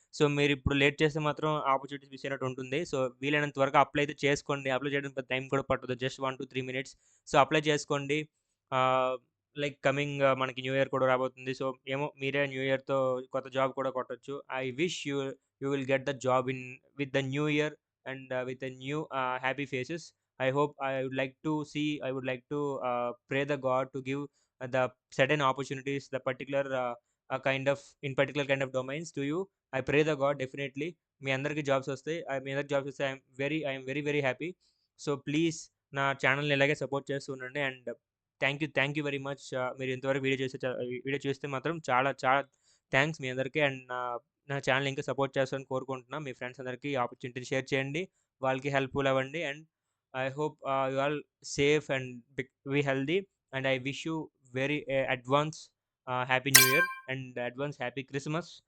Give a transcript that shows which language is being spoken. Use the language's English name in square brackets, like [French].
[Telugu] So మీరిప్పుడు late చేస్తే మాత్రం ఆపర్చునిటీస్ మిస్ అయినట్టు ఉంటుంది. సో వీలైనంత త్వరగా అప్లై అయితే చేసుకోండి. అప్లై చేయడానికి పెద్ద టైం కూడా పట్టదు. Just 1-3 minutes. సో అప్లై చేసుకోండి. లైక్ కమింగ్ మనకి న్యూ ఇయర్ కూడా రాబోతుంది. సో, ఏమో మీరే న్యూ ఇయర్‌తో కొత్త జాబ్ కూడా కొట్టొచ్చు. [English] I wish you you will get the job in with the new year and with the new happy faces. I hope I would like to see, I would like to pray the God to give the certain opportunities, the particular kind of in particular kind of domains to you. I pray the God definitely. [Telugu] మీ అందరికి jobs వస్తాయి. మీ అందరికి jobs వస్తే [English] I'm very very happy. [Telugu] So please నా ఛానల్‌ని ఇలాగే support చేస్తూ ఉండండి. [English] And thank you very much. [Telugu] మీరు ఇంతవరకు వీడియో చూస్తే మాత్రం చాలా చాలా థ్యాంక్స్ మీ అందరికీ. అండ్ నా ఛానల్ ఇంకా సపోర్ట్ చేస్తారని కోరుకుంటున్నా. మీ ఫ్రెండ్స్ అందరికీ ఈ ఆపర్చునిటీని షేర్ చేయండి. వాళ్ళకి హెల్ప్‌ఫుల్ అవ్వండి. [English] And I hope you all safe and be healthy. And I wish you very advance happy New Year and advance happy Christmas.